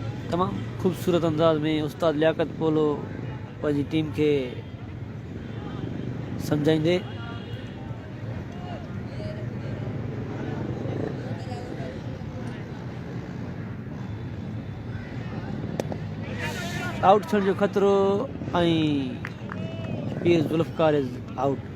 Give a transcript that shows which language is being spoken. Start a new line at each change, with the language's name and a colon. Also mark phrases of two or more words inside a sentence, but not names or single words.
Sindhi: तमाम खूबसूरत अंदाज में उस्ताद लियाकत पोलो पंहिंजी टीम के समझाइंदे आउट थियण जो खतरो
English: Pir Zulfikar is out